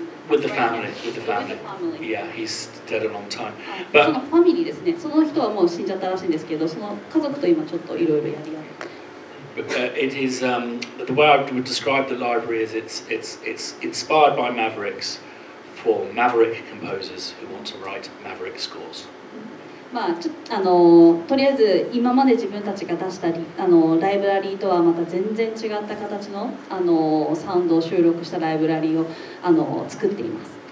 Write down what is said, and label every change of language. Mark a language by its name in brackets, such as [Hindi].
[English] With the family, with the family. Yeah, he's dead a long time. [Japanese] そのファミリーですね。その人はもう死んじゃったらしいんですけど、その家族と今ちょっといろいろやり合って。 [English] It is the way I would describe the library is it's inspired by Mavericks for Maverick composers who want to write Maverick scores. [Japanese] とりあえず今まで自分たちが出したライブラリーとはまた全然違った形のサウンドを収録したライブラリーを作っています。